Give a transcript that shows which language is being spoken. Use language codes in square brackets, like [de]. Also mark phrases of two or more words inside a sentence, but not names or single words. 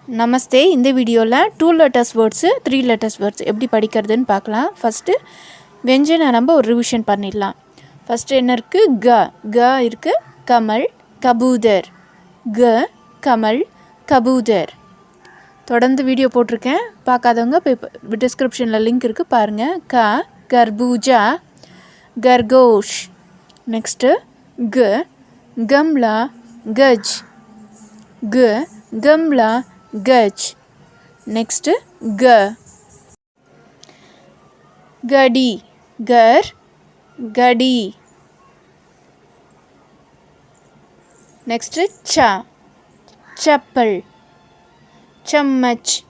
[ta] நமஸ்தே. இந்த வீடியோவில் [en] 2 letters words 3 letters words [ta] எப்படி படிக்கிறதுன்னு பார்க்கலாம். ஃபஸ்ட்டு வெஞ்சனை நம்ம ஒரு ரிவிஷன் பண்ணிடலாம். ஃபஸ்ட்டு என்ன இருக்குது? க இருக்குது. [hi] कमल कबूतर. क कमल कबूतर. [ta] தொடர்ந்து வீடியோ போட்டிருக்கேன், பார்க்காதவங்க போய் டிஸ்கிரிப்ஷனில் லிங்க் இருக்குது பாருங்கள். [hi] खरबूजा खरगोश. नेक्स्ट गमला गज. கம்லா गज. नेक्स्ट गडी गडी. नेक्स्ट चप्पल चम्मच.